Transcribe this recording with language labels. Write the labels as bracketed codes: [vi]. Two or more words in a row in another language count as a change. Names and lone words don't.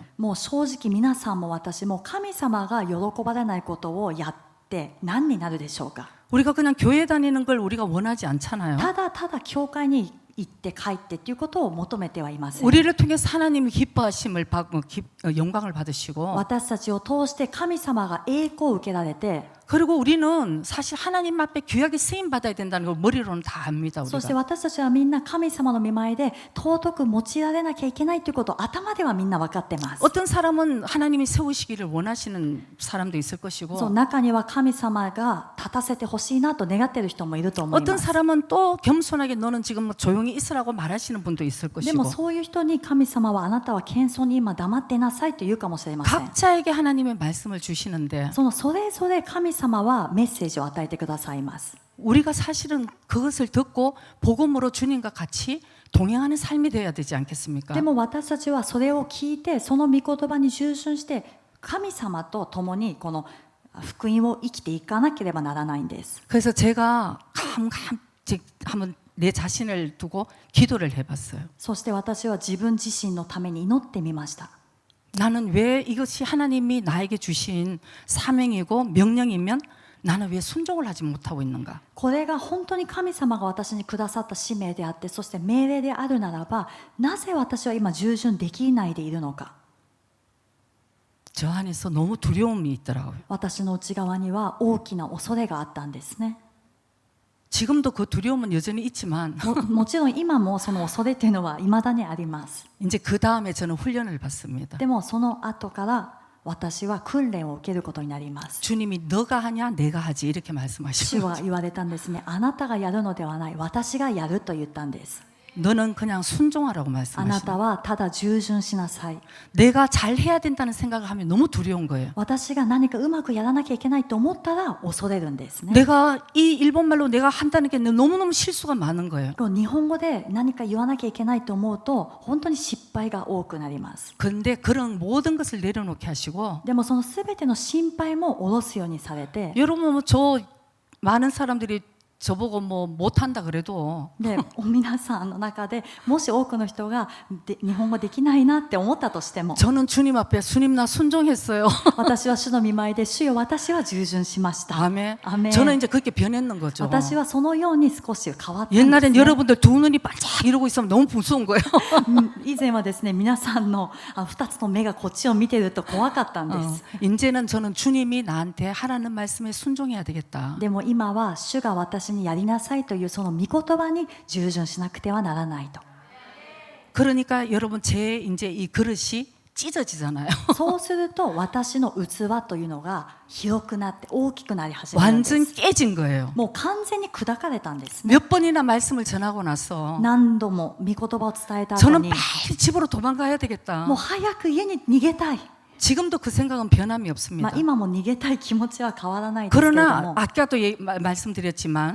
[ja] もう正直皆さんも私も神様が喜ばれないことをやって何になるでしょうか [ko] 우리가 그냥 교회 다니는 걸 우리가 원하지 않잖아요. [ja] ただただ教会に行って帰ってっていうことを求めてはいません [ko] 우리를 통해서 하나님이 기뻐하심을 받고 영광을 받으시고 [ja] 私たちを通して神様が栄光を受けられて [ko] 그리고 우리는 사실 하나님 앞에 귀하게 쓰임 받아야 된다는 걸 머리로는 다 압니다. [ja] そして [ko] 우리가. [ja] 私たちはみんな神様の御前で尊く用いられなきゃいけないということを頭ではみんな分かってます [ko] 어떤 사람은 하나님이 세우시기를 원하시는 사람도 있을 [ja] そう [ko] 것이고 [ja] 中には神様が立たせてほしいなと願っている人もいると思い [ko] 어떤 [ja] ます [ko] 사람은 또 겸손하게 너는 지금 뭐 조용히 있으라고 말하시는 분도 있을 [ja] でも [ko] 것이고 [ja] そういう人に神様はあなたは謙遜に今黙ってなさいと言うかもしれません [ko] 각자에게 하나님의 말씀을 주시는데 [ja] それぞれ神様はメッセージを与えてくださいます [ko] 우리가 사실은 그것을 듣고 복음으로 주님과 같이 동행하는 삶이 되어야 되지 않겠습니까? [ja] でも私たちはそれを聞いてその御言葉に従順して神様と共にこの福音を生きていかなければならないんです [ko] 그래서 제가 한번 내 자신을 두고 기도를 해봤어요. [ja] そして私は自分自身のために祈ってみました [ko] 나는 왜 이것이 하나님이 나에게 주신 사명이고 명령이면 나는 왜 순종을 하지 못하고 있는가? [ja] これが本当に神様が私にくださった使命であってそして命令であるならばなぜ私は今従順できないでいるのか [ko] 저 안에서 너무 두려움이 있더라고요. [ja] 私の内側には大きな恐れがあったんですね [ko] 지금도 그 두려움은 여전히 있지만 [ja] もちろん今もその恐れっていうのは未だにあります [ko] 이제 그 다음에 저는 훈련을 받습니다. [ja] でもその後から私は訓練を受けることになります [ko] 주님이 너가 하냐 내가 하지 이렇게 [ja] 主 [ko] 말씀하시고 [ja] は言われたんですねあなたがやるのではない私がやると言ったんです [ko] 너는 그냥 순종하라고 [ja] あな [ko] 말씀하시고 [ja] たはただ従順しなさい [ko] 내가 잘해야 된다는 생각을 하면 너무 두려운 거예요. [ja] 私が何かうまくやらなきゃいけないと思ったら恐れるんですね [ko] 내가 이 일본말로 내가 한다는 게 너무너무 실수가 많은 거예요. [ja] こう日本語で何か言わなきゃいけないと思うと本当に失敗が多くなります [ko] 그런데 그런 모든 것을 내려놓게 하시고 [ja] でもその全ての心配も下ろすようにされて [ko] 여러분 뭐 저 많은 사람들이 저보고 뭐 못한다 그래도 [ja] で皆さんの中でもし多くの人が日本語できないなって思ったとしても [ko] 저는 주님 앞에 주님 나 순종했어요. [ja] 私は主の御前で主よ私は従順しました [ko] 아멘. 아멘. 저는 이제 그렇게 변했는 거죠. [ja] 私はそのように少し変わったんです、 [ko] 옛날엔 [ja] ね、 [ko] 여러분들 두 눈이 반짝 이러고 있으면 너무 무서운 거예요. [ja] 以前はですね皆さんの2つの目がこっちを見てると怖かったんです、 [ko] 이제는 저는 주님이 나한테 하라는 말씀에 순종해야 되겠다. [ja] でも今は主が私にやりなさいというその御言葉に従順しなくてはならないと [ko] 그러니까 여러분 제 이제 이 그릇이 찢어지잖아요. [ja] そうすると私の器というのが広くなって大きくなり始めるんで [ko] 완전 [ja] す。 [ko] 깨진 거예요. [ja] もう完全に砕かれたんですね。 [ko] 몇 번이나 말씀을 전하고 나서 [ja] 何度も御言葉を伝えた後 [ko] 저는 [ja] に [ko] 빨리 집으로 도망가야 되겠다. [ja] もう早く家に逃げたい。 [ko] 지금도 그 생각은 변함이 [ja] ま [ko] 없습니다. [ja] あ今も逃げたい気持ちは変わらないですけれど [ko] 그러나 [ja] も、 [ko] 아까도 말씀드렸지만